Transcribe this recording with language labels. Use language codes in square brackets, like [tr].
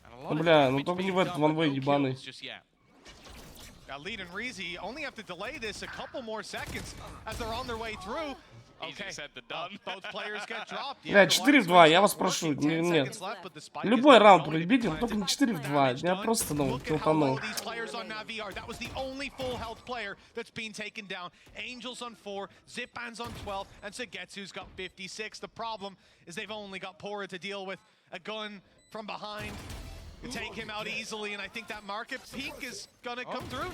[ru] Ну, бля, ну только не в этот ванвей ебаный. [en] Lead and Reezy only have to delay this a couple more seconds as they're on their way through. Okay, both players get dropped. [ru] Бля, 4 в 2, я вас прошу, нет. Любой раунд проебите, но только не 4 в 2. Я просто, ну, толпанул. [en] That was the only full health player that's been taken down. Angels on 4, Zipban's on 12, and Sagetsu's got 56. The problem is they've only got Pora to deal with. A gun from behind. Take him out easily, and I think that market peak is gonna come through.